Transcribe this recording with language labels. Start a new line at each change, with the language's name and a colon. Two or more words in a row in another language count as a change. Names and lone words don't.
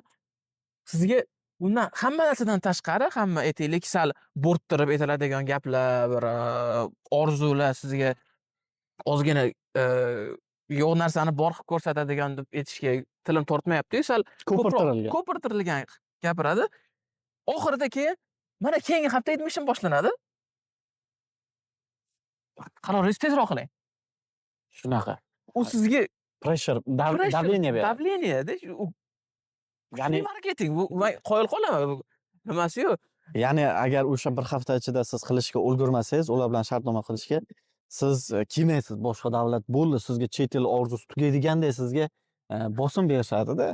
Uzbek: Sizga undan hamma narsadan tashqari, hamma aytaylik sal bo'rttirib aytiladigan gaplar, bir orzular sizga ozgina yo'q narsani bor qilib ko'rsatadigan deb aytishga tilim tortmayapti-yu, sal Ko'pirtirilgan. ko'pirtirilgan gapiradi. Oxirida keyin mana keyingi hafta admission boshlanadi. Qaroringizni tezroq qiling. Shunaqa. U sizga Pressure, pressure, давление beradi. Давление-da. Ya'ni Marketing bu, men qoyil qolaman bu. Nimasi-yu? Ya'ni agar o'sha bir hafta ichida siz qilishga ulgurmasangiz, ular bilan shartnoma qilishga, siz kelmaysiz boshqa davlat bo'ldi, sizga chet el orzusi tugaydigandek sizga bosim berishadi-da.